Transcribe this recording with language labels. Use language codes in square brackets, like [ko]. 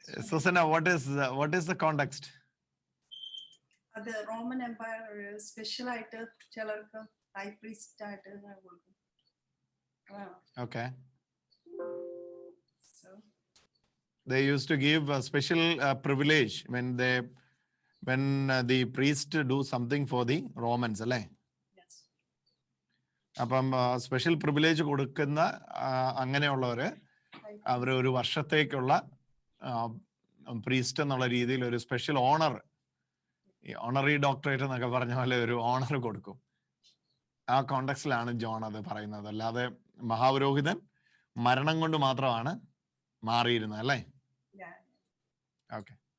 [en] Susanna, what is the context? [ml] അത് Roman Empire special ആയിട്ട് ചിലർക്ക് ഹൈ പ്രീസ്റ്റ് ആയിട്ട് കൊടുക്കും. [en] Okay. So They used to give a special privilege when the priest do something for the Romans, അല്ലേ? yes. [ml] അപ്പം special privilege കൊടുക്കുന്ന അങ്ങനെയുള്ളവര് അവർ ഒരു വർഷത്തേക്കുള്ള പ്രീസ്റ്റ് എന്നുള്ള രീതിയിൽ ഒരു സ്പെഷ്യൽ ഓണർ, ഓണറി ഡോക്ടറേറ്റ് എന്നൊക്കെ പറഞ്ഞ പോലെ ഒരു ഓണർ കൊടുക്കും. ആ കോണ്ടെക്സ്റ്റിലാണ് ജോൺ അത് പറയുന്നത്. അല്ലാതെ മഹാപുരോഹിതൻ മരണം കൊണ്ട് മാത്രമാണ് മാറിയിരുന്നത്, അല്ലേ? ഓക്കെ.